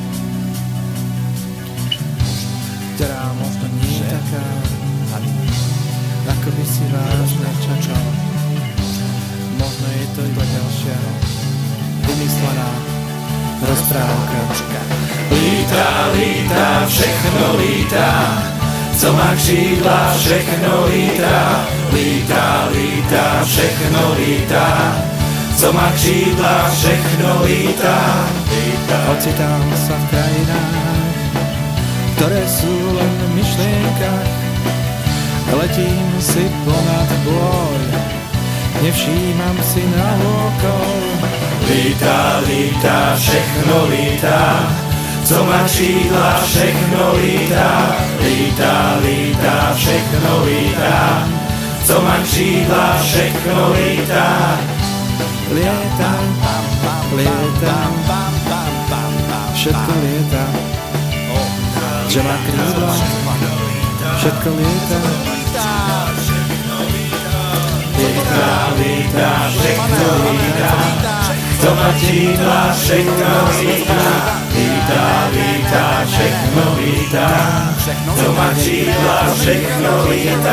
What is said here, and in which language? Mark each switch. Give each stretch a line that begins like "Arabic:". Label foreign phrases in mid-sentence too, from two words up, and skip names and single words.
Slovak: ktorá možno nie je taká, ako by si vážne čakal. Možno je to iba ďalšia vymyslená rozprávka.
Czech: Lítá, lítá, všechno lítá, co má křídla, všechno lítá. Lítá, lítá, všechno lítá, co má křídla, všechno lítá.
Slovak: Ocitám sa v krajinách, ktoré sú len v myšlienkach. Letím si ponad boj, nevšímam si na okol.
Czech: Lítá, lítá, všechno lítá, co má křídla, všechno lítá. Lítá, lítá, všechno lítá, co má křídla, všechno lítá.
Slovak: Lietam, lietam, všetko lieta, že má krídla, všetko lieta.
Czech: Lítá, lítá, všechno lítá, co má křídla, všechno lítá. Lítá, lítá, všechno lítá, co má křídla, všechno lítá.